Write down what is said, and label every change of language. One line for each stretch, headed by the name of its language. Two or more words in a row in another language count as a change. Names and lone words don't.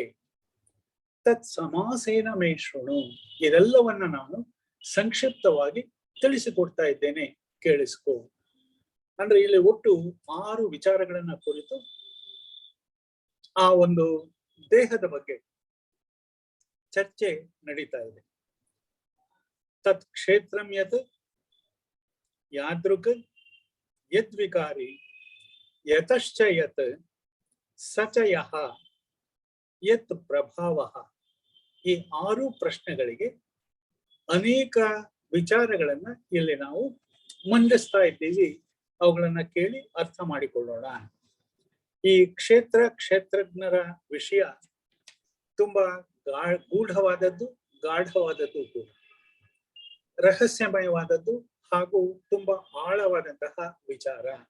Sanskrit: तत् समासेन मे शृणु,
Kannada: ಇದೆಲ್ಲವನ್ನ ನಾನು ಸಂಕ್ಷಿಪ್ತವಾಗಿ ತಿಳಿಸಿಕೊಡ್ತಾ ಇದ್ದೇನೆ, ಕೇಳಿಸ್ಕೋ. ಅಂದ್ರೆ ಇಲ್ಲಿ ಒಟ್ಟು 6 ವಿಚಾರಗಳನ್ನ ಕುರಿತು ಆ ಒಂದು ದೇಹದ ಬಗ್ಗೆ ಚರ್ಚೆ ನಡೀತಾ ಇದೆ.
Sanskrit: ತತ್ ಕ್ಷೇತ್ರಂ ಯತ್ ಯಾದೃಕ್ ಯದ್ವಿಕಾರಿ ಯತಶ್ಚ ಯತ್ ಸಚ ಯಃ ಯತ್ ಪ್ರಭಾವಃ.
Kannada: ಈ 6 ಪ್ರಶ್ನೆಗಳಿಗೆ ಅನೇಕ ವಿಚಾರಗಳನ್ನ ಇಲ್ಲಿ ನಾವು ಮಂಡಿಸ್ತಾ ಇದ್ದೀವಿ. ಅವುಗಳನ್ನ ಕೇಳಿ ಅರ್ಥ ಮಾಡಿಕೊಳ್ಳೋಣ. ಈ ಕ್ಷೇತ್ರಜ್ಞರ ವಿಷಯ ತುಂಬಾ ಗೂಢವಾದದ್ದು, ಗಾಢವಾದದ್ದು ಕೂಡ, ರಹಸ್ಯಮಯವಾದದ್ದು ಹಾಗೂ ತುಂಬಾ ಆಳವಾದಂತಹ ವಿಚಾರ.